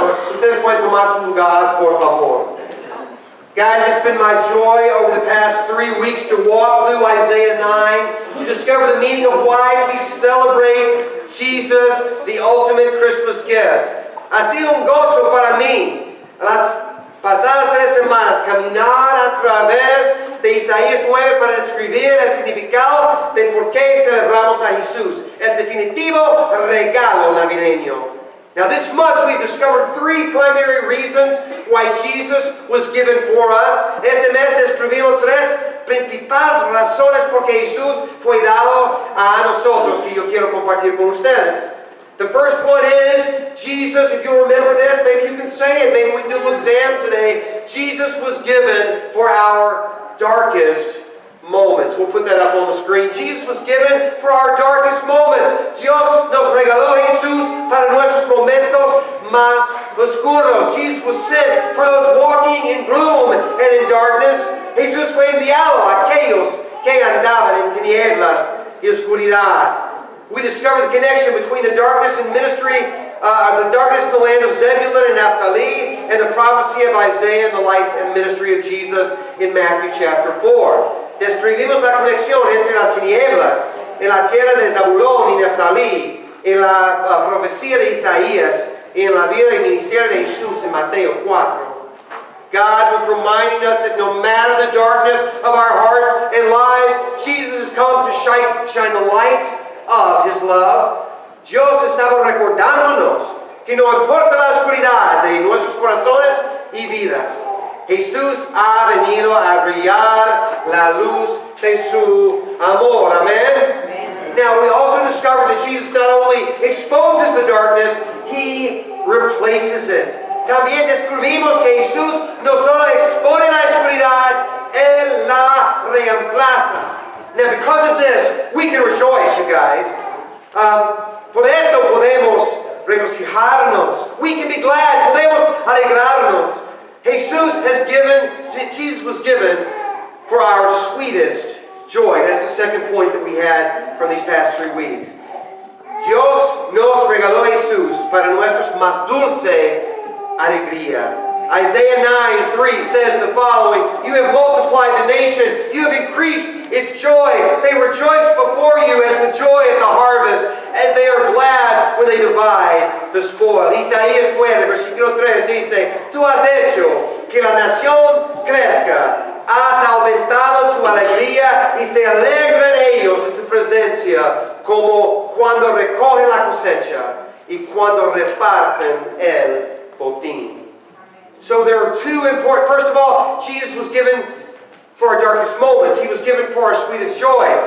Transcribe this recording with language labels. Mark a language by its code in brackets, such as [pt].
[es] Ustedes pueden tomar su lugar, por favor. [en] Guys, it's been my joy over the past 3 weeks to walk through Isaiah 9, to discover the meaning of why we celebrate Jesus, the ultimate Christmas gift. [es] Ha sido un gozo para mí, las pasadas 3 semanas, caminar a través de Isaías 9 para describir el significado de por qué celebramos a Jesús, el definitivo regalo navideño. [en] Now this month we've discovered 3 primary reasons why Jesus was given for us. [es] Este mes describimos 3 principales razones por que Jesús fue dado a nosotros, que yo quiero compartir con ustedes. [en] The first one is, Jesus, if you remember this, maybe you can say it, maybe we can do a little exam today. Jesus was given for our darkest moments. We'll put that up on the screen. Jesus was given for our darkest moments. [es] Dios nos regaló Jesús para nuestros momentos más oscuros. [en] Jesus was sent for those walking in gloom and in darkness. [es] Jesús fue enviado a aquellos que andaban en tinieblas y oscuridad. [en] We discover the connection between the darkness and ministry, the darkness in the land of Zebulun and Naphtali, and the prophecy of Isaiah and the life and ministry of Jesus in Matthew chapter 4. [es] Describimos la conexión entre las tinieblas en la tierra de Zabulón y Naphtali, en la profecía de Isaías y en la vida y ministerio de Jesús en Mateo 4. [en] God was reminding us that no matter the darkness of our hearts and lives, Jesus has come to shine the light of His love. [es] Dios estaba recordándonos que no importa la oscuridad de nuestros corazones y vidas, Jesús ha venido a brillar la luz de su amor. [en] Amen? Now we also discover that Jesus not only exposes the darkness, He replaces it. [es] También descubrimos que Jesús no solo expone la oscuridad, Él la reemplaza. [en] Now because of this, we can rejoice, you guys. [es] Por eso podemos regocijarnos. [en] We can be glad. [es] Podemos alegrarnos. [en] Jesus was given for our sweetest Joy. That's the second point that we had from these past 3 weeks. [es] Dios nos regaló a Jesús para nuestra más dulce alegría. [en] Isaiah 9:3 says the following, you have multiplied the nation, you have increased its joy. They rejoice before you as with joy at the harvest, as they are glad when they divide the spoil. [es] Isaías 9, versículo 3 dice, tú has hecho que la nación crezca, has aumentado su alegría y se alegran ellos en tu presencia, como cuando recogen la cosecha y cuando reparten el botín. [en] So there are two important, first of all, Jesus was given for our darkest moments. He was given for our sweetest joy.